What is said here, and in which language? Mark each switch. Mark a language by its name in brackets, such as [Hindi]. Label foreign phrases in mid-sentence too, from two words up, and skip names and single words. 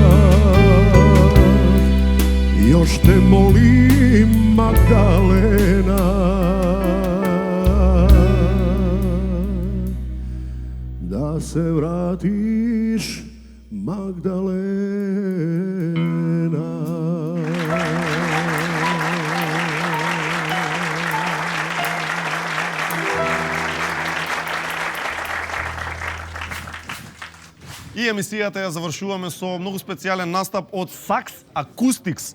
[Serbian] Još te molim, Magdalena, da se vratiš, Magdalena. [Macedonian] И емисијата ја завршуваме со многу специјален настап од Sax Acoustics.